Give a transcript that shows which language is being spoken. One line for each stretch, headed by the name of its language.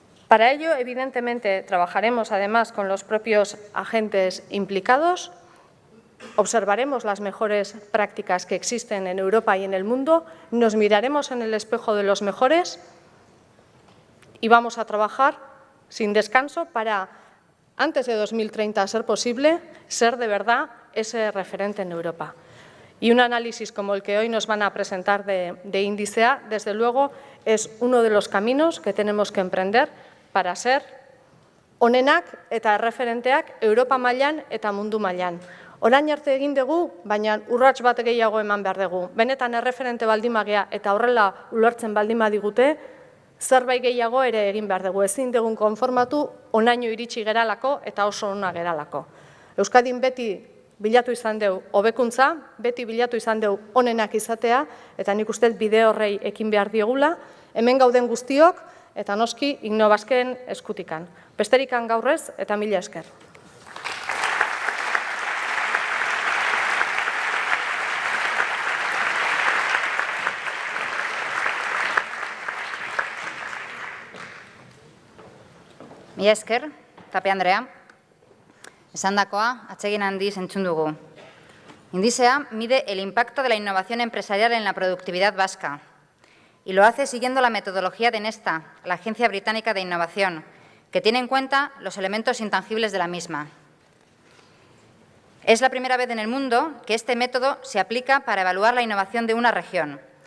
Spanish: Para ello, evidentemente, trabajaremos además con los propios agentes implicados, observaremos las mejores prácticas que existen en Europa y en el mundo, nos miraremos en el espejo de los mejores y vamos a trabajar sin descanso para, antes de 2030, a ser posible, ser de verdad ese referente en Europa. Y un análisis como el que hoy nos van a presentar de Índice A, desde luego, es uno de los caminos que tenemos que emprender para ser
Basque: onenak eta erreferenteak Europa mailan eta mundu mailan. Orain arte egin dugu, baina urrats bat gehiago eman behar dugu. Benetan erreferente baldin bagea eta horrela ulertzen baldin badigute, zerbait gehiago ere egin behar dugu. Ezin dugun konformatu, onaino iritsi geralako eta oso ona geralako. Euskadin beti bilatu izan dugu hobekuntza, beti bilatu izan dugu onenak izatea, eta nik uste bide horrei ekin behar diegula, hemen gauden guztiok, eta noski Innobasken eskutikan. Besterikan gaurrez eta mila esker. Mila esker, Tapia Andrea. Esandakoa, atsegin handiz entzun dugu.
Spanish: Índice A mide el impacto de la innovación empresarial en la productividad vasca y lo hace siguiendo la metodología de Nesta, la Agencia Británica de Innovación, que tiene en cuenta los elementos intangibles de la misma. Es la primera vez en el mundo que este método se aplica para evaluar la innovación de una región.